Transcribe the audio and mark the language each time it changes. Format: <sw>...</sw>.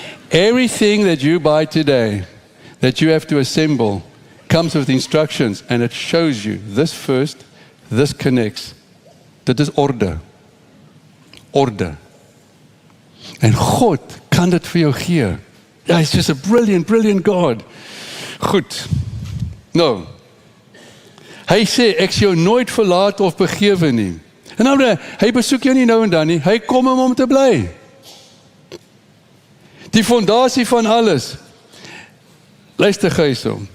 <en>Everything that you buy today, that you have to assemble, comes with instructions and it shows you this first, this connects.</en> <af>Dit is orde. Orde. En God kan dit vir jou gee.</af> <en>He's just a brilliant, brilliant God.</en> <af>Goed. Nou, hy sê, ek sal jou nooit verlaat of begewe nie. En nou, hy besoek jou nie nou en dan nie, hy kom om te bly. Die fondasie van alles. Luister gou hierso.</af>